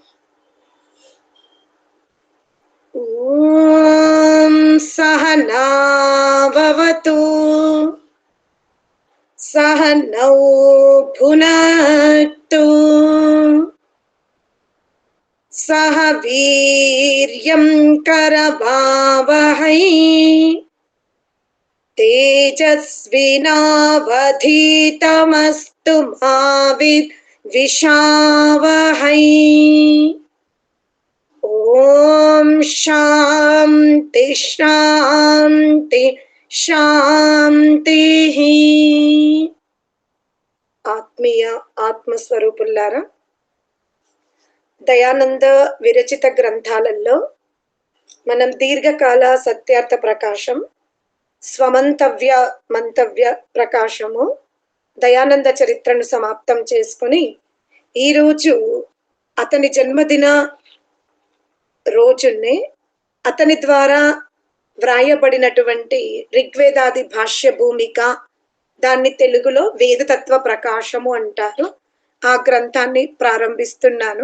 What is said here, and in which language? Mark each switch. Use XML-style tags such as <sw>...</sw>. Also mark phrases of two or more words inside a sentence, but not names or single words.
<sa>ॐ सहना भवतु सहनौ भुनक्तु सह वीर्यं करवावहै तेजस्विनावधीतमस्तु मा विद्विषावहै। ओम शांति शांति शांति।</sa> <te>ఆత్మీయ ఆత్మస్వరూపులారా, దయానంద విరచిత గ్రంథాలలో మనం దీర్ఘకాల సత్యార్థ ప్రకాశం, స్వమంతవ్య మంతవ్య ప్రకాశము, దయానంద చరిత్రను సమాప్తం చేసుకుని ఈరోజు అతని జన్మదిన రోజున్నే అతని ద్వారా వ్రాయబడినటువంటి ఋగ్వేదాది భాష్య భూమిక, దాన్ని తెలుగులో వేదతత్వ ప్రకాశము అంటారు, ఆ గ్రంథాన్ని ప్రారంభిస్తున్నాను.</te>